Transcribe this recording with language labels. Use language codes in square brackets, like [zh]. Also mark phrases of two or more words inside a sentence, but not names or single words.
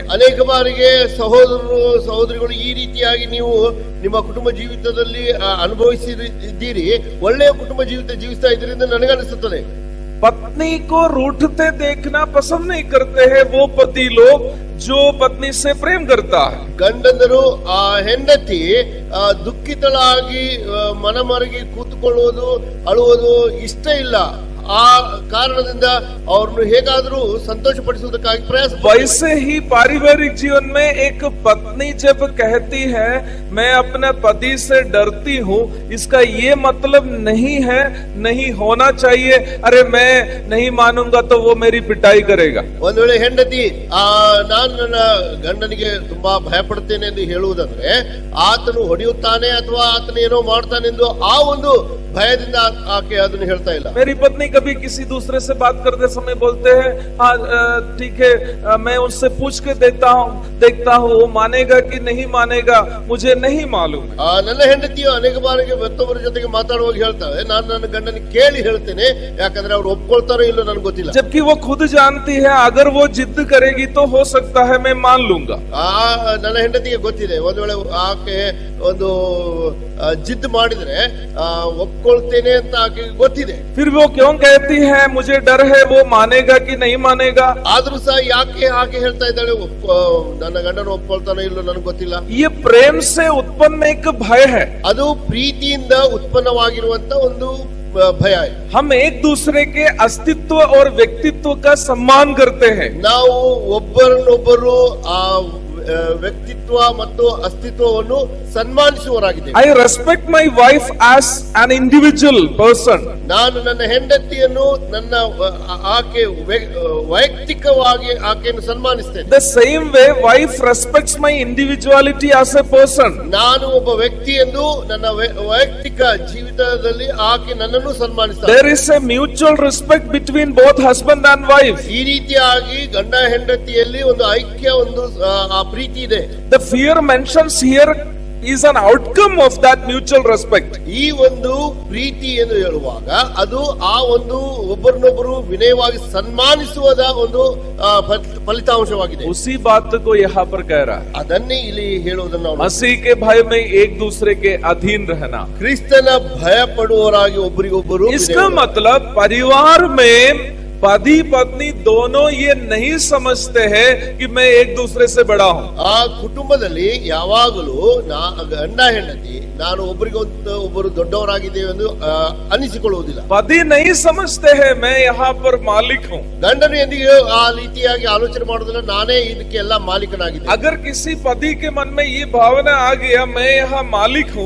[kn] ಅನೇಕ ಬಾರಿಗೆ ಸಹೋದರರು ಸಹೋದರಿಗಳು ಈ ರೀತಿಯಾಗಿ ನೀವು ನಿಮ್ಮ ಕುಟುಂಬ ಜೀವಿತದಲ್ಲಿ ಅನುಭವಿಸಿದ್ದೀರಿ, ಒಳ್ಳೆಯ ಕುಟುಂಬ ಜೀವಿತ ಜೀವಿಸ್ತಾ ಇದ್ರಿ ಅಂತ ನನಗನ್ನಿಸುತ್ತದೆ. [hi] पत्नी को रूठते देखना पसंद नहीं करते हैं वो पति लोग जो पत्नी से प्रेम करता है. [kn] ಗಂಡಂದರು ಆ ಹೆಂಡತಿ ದುಃಖಿತಳಾಗಿ ಮನಮರಗಿ ಕೂತ್ಕೊಳ್ಳುವುದು ಅಳುವುದು ಇಷ್ಟ ಇಲ್ಲ. ಆ ಕಾರಣದಿಂದ ಅವ್ರನ್ನು ಹೇಗಾದ್ರೂ ಸಂತೋಷ ಪಡಿಸುವುದಕ್ಕಾಗಿ ಪ್ರಯಾಸ. [hi] वैसे ही पारिवारिक जीवन में एक पत्नी जब कहती है मैं अपने पति से डरती हूँ, इसका ये मतलब नहीं है नहीं होना चाहिए, अरे मैं नहीं मानूंगा तो वो मेरी पिटाई करेगा. [kn] ಒಂದ್ ವೇಳೆ ಹೆಂಡತಿ ನಾನು ನನ್ನ ಗಂಡನಿಗೆ ತುಂಬಾ ಭಯ ಪಡ್ತೇನೆ ಎಂದು ಹೇಳುವುದಂದ್ರೆ ಆತನು ಹೊಡೆಯುತ್ತಾನೆ ಅಥವಾ ಆತನ ಏನೋ ಮಾಡ್ತಾನೆಂದು ಆ ಒಂದು ಭಯದಿಂದ ಆಕೆ ಅದನ್ನು ಹೇಳ್ತಾ ಇಲ್ಲ. [hi] मेरी पत्नी कभी किसी दूसरे से बात करते समय बोलते हैं हाँ ठीक है मैं उससे पूछ के देखता हूँ वो मानेगा कि नहीं मानेगा मुझे नहीं मालूम. [kn] ನನ್ನ ಹೆಂಡತಿಯು ಅನೇಕ ಬಾರಿಗೆ ಮತ್ತೊಬ್ಬರ ಜೊತೆಗೆ ಮಾತಾಡುವಾಗ ಹೇಳ್ತಾವೆ ನಾನು ನನ್ನ ಗಂಡನ ಕೇಳಿ ಹೇಳ್ತೇನೆ, ಯಾಕಂದ್ರೆ ಅವ್ರು ಒಪ್ಕೊಳ್ತಾರೋ ಇಲ್ಲೋ ನನಗೆ ಗೊತ್ತಿಲ್ಲ. [hi] जबकि वो खुद जानती है अगर वो जिद करेगी तो हो सकता है मैं मान लूंगा. [kn] ನನ್ನ ಹೆಂಡತಿಗೆ ಗೊತ್ತಿದೆ ಒಂದ್ ವೇಳೆ ಆಕೆ ಒಂದು ಜಿದ್ ಮಾಡಿದ್ರೆ ಒಪ್ಕೊಳ್ತೇನೆ ಅಂತ ಆಕೆ ಗೊತ್ತಿದೆ. [hi] फिर वो क्यों कहती है मुझे डर है वो मानेगा कि नहीं मानेगा. [kn] ಆದ್ರೂ ಸಹ ಯಾಕೆ ಆಕೆ ಹೇಳ್ತಾ ಇದ್ದಾಳೆ ನನ್ನ ಗಂಡನ ಒಪ್ಕೊಳ್ತಾನೋ ಇಲ್ಲೋ ನನಗೆ ಗೊತ್ತಿಲ್ಲ. [hi] ये प्रेम से उत्पन्न एक भय है. [kn] ಅದು ಪ್ರೀತಿಯಿಂದ ಉತ್ಪನ್ನವಾಗಿರುವಂತ ಒಂದು ಭಯ. [hi] हम एक दूसरे के अस्तित्व और व्यक्तित्व का सम्मान करते हैं. [kn] ನಾವು ಒಬ್ಬರನ್ನೊಬ್ಬರು ಆ ವ್ಯಕ್ತಿತ್ವ ಮತ್ತು ಅಸ್ತಿತ್ವವನ್ನು ಸನ್ಮಾನಿಸುವವರಾಗಿದ್ದೇವೆ. [en] I respect my wife as an individual person. [kn] ನಾನು ನನ್ನ ಹೆಂಡತಿಯನ್ನು ನನ್ನ ಆಕೆ ವೈಯಕ್ತಿಕವಾಗಿ ಆಕೆಯನ್ನು ಸನ್ಮಾನಿಸ್ತೇನೆ. [en] The same way wife respects my individuality as a person. [kn] ನಾನು ಒಬ್ಬ ವ್ಯಕ್ತಿ ಎಂದು ನನ್ನ ವೈಯಕ್ತಿಕ ಜೀವಿತದಲ್ಲಿ ಆಕೆ ನನ್ನನ್ನು ಸನ್ಮಾನಿಸ್ತಾಳೆ. [en] There is a mutual respect between both husband and wife. [kn] ಈ ರೀತಿಯಾಗಿ ಗಂಡ ಹೆಂಡತಿಯಲ್ಲಿ ಒಂದು ಐಕ್ಯ ಒಂದು ಪ್ರೀತಿ ಇದೆ. [en] The fear mentions here is an outcome of that mutual respect. [kn] ಈ ಒಂದು ಪ್ರೀತಿ ಎಂದು ಹೇಳುವಾಗ ಅದು ಆ ಒಂದು ಒಬ್ಬರನ್ನೊಬ್ಬರು ವಿನಯವಾಗಿ ಸನ್ಮಾನಿಸುವುದ ಒಂದು ಫಲಿತಾಂಶವಾಗಿದೆ. [hi] उसी बात को यहाँ पर कह रहा है. [kn] ಅದನ್ನೇ ಇಲ್ಲಿ ಹೇಳುವುದನ್ನು [hi] मसीह के भय में एक दूसरे के अधीन रहना. [kn] ಕ್ರಿಸ್ತನ ಭಯ ಪಡುವವರಾಗಿ ಒಬ್ಬರಿಗೊಬ್ಬರು. [hi] इसका मतलब परिवार में पति पत्नी दोनों ये नहीं समझते हैं कि मैं एक दूसरे से बड़ा हूँ. [kn] ಆ ಕುಟುಂಬದಲ್ಲಿ ಯಾವಾಗಲೂ ಗಂಡ ಹೆಂಡತಿ ನಾನು ಒಬ್ಬರು ದೊಡ್ಡವರಾಗಿದ್ದೇವೆ ಎಂದು ಅನಿಸಿಕೊಳ್ಳುವುದಿಲ್ಲ. [hi] पति नहीं समझते हैं मैं यहाँ पर मालिक हूँ. [kn] ಗಂಡನು ಎಂದಿಗೂ ಆ ರೀತಿಯಾಗಿ ಆಲೋಚನೆ ಮಾಡುವುದಿಲ್ಲ, ನಾನೇ ಇದಕ್ಕೆ ಎಲ್ಲ ಮಾಲೀಕನಾಗಿದ್ದೇನೆ. [hi] अगर किसी पति के मन में ये भावना आ गया मैं यहाँ मालिक हूँ,